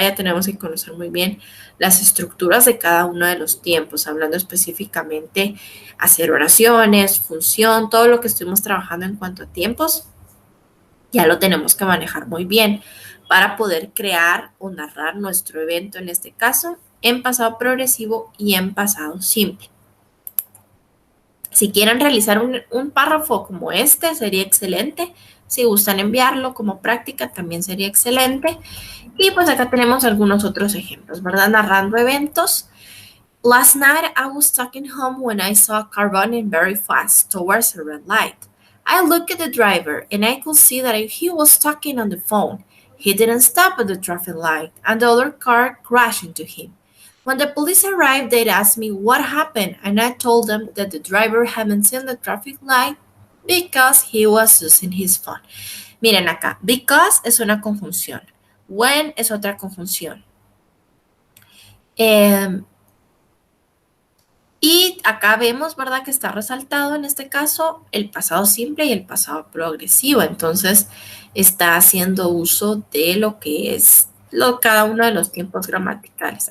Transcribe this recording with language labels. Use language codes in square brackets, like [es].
[es] Ya tenemos que conocer muy bien las estructuras de cada uno de los tiempos, hablando específicamente hacer oraciones, función, todo lo que estuvimos trabajando en cuanto a tiempos, ya lo tenemos que manejar muy bien para poder crear o narrar nuestro evento, en este caso, en pasado progresivo y en pasado simple. Si quieren realizar un párrafo como este, sería excelente. Si gustan enviarlo como práctica, también sería excelente. Y pues acá tenemos algunos otros ejemplos, ¿verdad? Narrando eventos. [en] Last night I was talking home when I saw a car running very fast towards a red light. I looked at the driver and I could see that he was talking on the phone. He didn't stop at the traffic light and the other car crashed into him. When the police arrived, they asked me what happened, and I told them that the driver hadn't seen the traffic light because he was using his phone. [es] Miren acá, because es una conjunción, when es otra conjunción. Y acá vemos, ¿verdad?, que está resaltado en este caso el pasado simple y el pasado progresivo. Entonces, está haciendo uso de lo que es cada uno de los tiempos gramaticales.